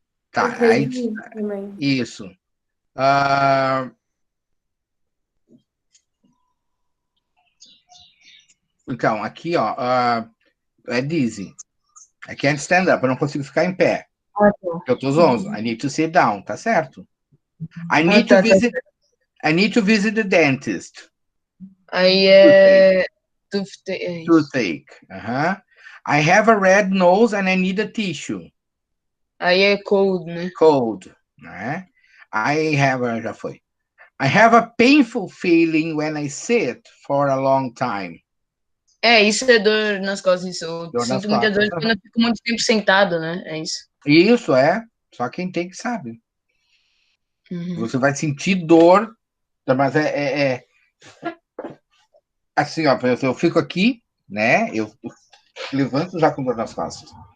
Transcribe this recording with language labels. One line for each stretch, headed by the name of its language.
Portuguese: Tá, Coloquei aí, também. isso. Ah, então, aqui, ó, é dizzy.
English: I can't stand up,
Portuguese: eu não consigo ficar em pé. Eu tô zonzo.
English: I need to sit down,
Portuguese: tá certo?
English: I need to visit, I need to visit the dentist.
Portuguese: Aí é.
English: Toothache. I have a red nose and I need a tissue.
Portuguese: Aí é cold, né? Cold, né? Já foi.
English: I have a painful feeling when I sit for a long time.
Portuguese: Isso é dor nas costas. Isso. Eu Dor nas sinto muita dor costas. quando eu fico muito tempo sentado, né? É isso. Isso é, só quem tem que sabe. Uhum. Você vai sentir dor, mas assim, ó, eu fico aqui, né? Eu levanto já com dor nas costas.